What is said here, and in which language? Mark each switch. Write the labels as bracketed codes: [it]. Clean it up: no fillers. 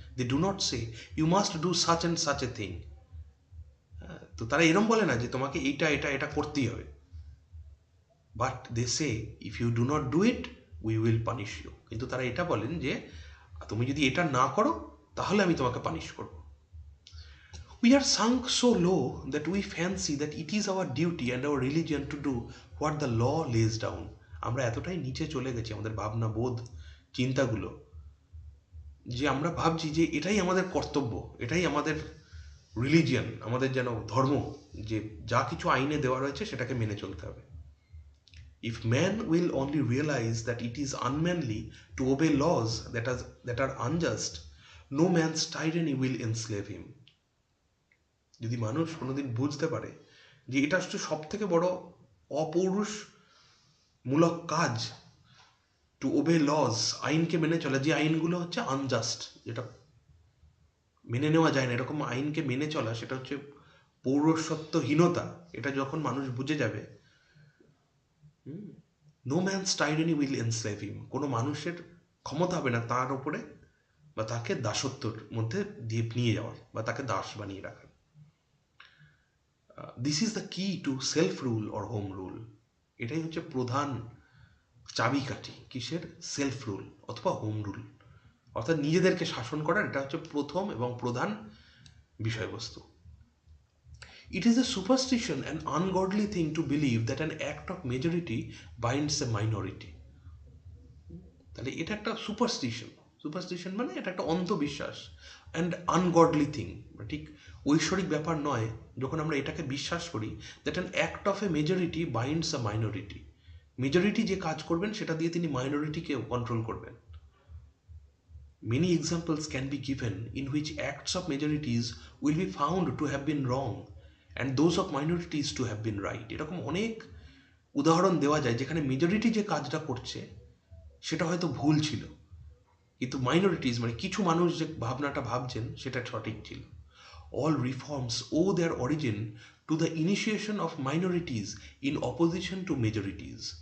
[en] They do not say you must do such and such a thing. [bn] তো তারা এরম বলে না যে তোমাকে এইটা এটা এটা করতেই হবে, [en] But they say if you do not do it we will punish you. [bn] কিন্তু তারা এটা বলেন যে তুমি যদি এটা না করো তাহলে আমি তোমাকে পানিশ করব। [en] We are sunk so low that we fancy that it is our duty and our religion to do what the law lays down. [bn] আমরা এতটাই নিচে চলে গেছি আমাদের ভাবনা বোধ চিন্তাগুলো, যে আমরা ভাবছি যে এটাই আমাদের কর্তব্য, এটাই আমাদের রিলিজিয়ান, আমাদের যেন ধর্ম, যে যা কিছু আইনে দেওয়া রয়েছে সেটাকে মেনে চলতে হবে। [en] If man will only realize that it is unmanly to obey laws that are unjust, no man's tyranny will enslave him. [bn] যদি মানুষ কোনোদিন বুঝতে পারে যে এটা হচ্ছে সব থেকে বড় অপৌরুষমূলক কাজ, [en] to obey laws, [bn] আইনকে মেনে চলা, যে আইনগুলো হচ্ছে আনজাস্ট, যেটা মেনে নেওয়া যায় না, এরকম আইনকে মেনে চলা, সেটা হচ্ছে পৌরসত্বহীনতা। এটা যখন মানুষ বুঝে যাবে, [en] no man's tyranny will enslave him, [bn] কোনো মানুষের ক্ষমতা হবে না তার উপরে বা তাকে দাসত্বর মধ্যে দিয়ে নিয়ে যাওয়ার বা তাকে দাস বানিয়ে রাখার। [en] This is the key to self rule or home rule. [bn] এটাই হচ্ছে প্রধান চাবিকাঠি কিসের? সেলফ রুল অথবা হোম রুল, অর্থাৎ নিজেদেরকে শাসন করার। এটা হচ্ছে প্রথম এবং প্রধান বিষয়বস্তু। [en] It is a superstition and ungodly thing to believe that an act of majority binds a minority. [bn] তাহলে এটা একটা সুপারস্টিশন। সুপারস্টিশন মানে এটা একটা অন্ধবিশ্বাস, [en] and ungodly thing, [bn] ঠিক ঐশ্বরিক ব্যাপার নয় যখন আমরা এটাকে বিশ্বাস করি [en] That an act of a majority binds a minority. [bn] Majority যে কাজ করবেন সেটা দিয়ে তিনি মাইনরিটিকেও কন্ট্রোল করবেন। [en] Many examples can be given in which acts of majorities will be found to have been wrong and those of minorities to have been right. [bn] এরকম অনেক উদাহরণ দেওয়া যায় যেখানে মেজরিটি যে কাজটা করছে সেটা হয়তো ভুল ছিল, কিন্তু মাইনরিটিস মানে কিছু মানুষ যে ভাবনাটা ভাবছেন সেটা সঠিক ছিল। [en] All reforms owe their origin to the initiation of minorities in opposition to majorities.